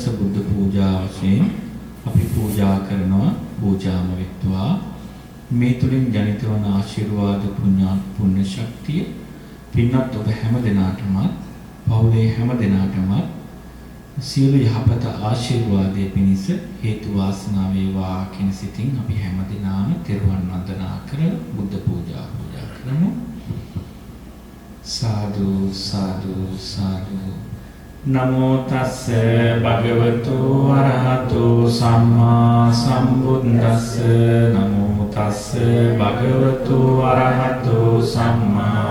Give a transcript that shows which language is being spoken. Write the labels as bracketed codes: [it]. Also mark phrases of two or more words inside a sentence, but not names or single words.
[si] බුද්ධ පූජා වශයෙන් අපි පූජා කරනවා පූජාම වෙත්වා මේ තුලින් ජනිත වන ආශිර්වාද පුණ්‍ය ශක්තිය පින්වත් ඔබ හැම දිනාටම පවුලේ හැම දිනාටම සියලු යහපත ආශිර්වාදයේ පිණිස හේතු වාසනා වේවා කියන සිතින් අපි හැම දිනාම තෙරුවන් වන්දනා කර බුද්ධ පූජා කරමු. සාදු සාදු සාදු. [pi] නමෝ තස්ස භගවතු අරහතෝ සම්මා සම්බුද්දස්ස නමෝ තස්ස භගවතු අරහතෝ සම්මා